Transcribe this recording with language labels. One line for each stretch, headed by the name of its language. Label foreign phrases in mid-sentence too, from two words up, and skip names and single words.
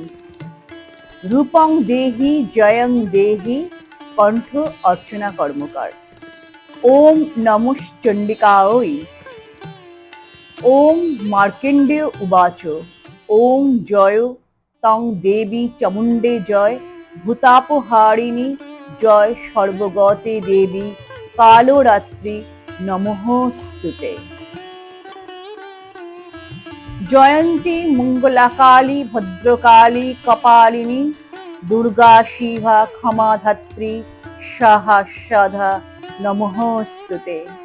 Sanskrit: রূপং দেহি জয়ং দেহি, কণ্ঠ অর্চনা কর্মকার। ওম নমঃ চণ্ডিকায়। ওম মার্কেন্ডেয় উবাচ। ওম জয় তং দেবী চামুণ্ডে জয়, ভূতাপহারিণী জয় সর্বগতে দেবী, কালরাত্রি নমঃস্তুতে। জয়ন্তী মঙ্গলাকালী ভদ্রকালী কপালিনী, দুর্গা শিভা ক্ষমাধাত্রী সাহা নমঃস্তুতে।